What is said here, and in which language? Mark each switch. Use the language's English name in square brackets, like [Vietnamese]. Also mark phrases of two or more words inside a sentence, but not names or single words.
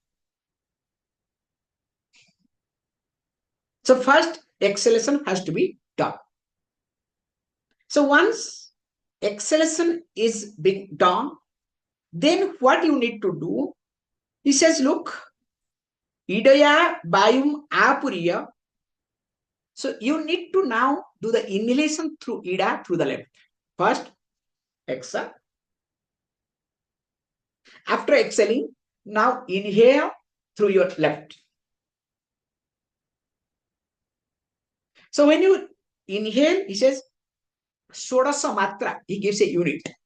[English] So first exhalation has to be done. So once exhalation is being done, then what you need to do, he says, look, [Sanskrit] इडया वायुम् आपूर्य. [English] So you need to now do the inhalation through ida, through the left. First, exhale. After exhaling, now inhale through your left. So when you inhale, he says, [Sanskrit] षोडश मात्रा, [English] he gives a unit.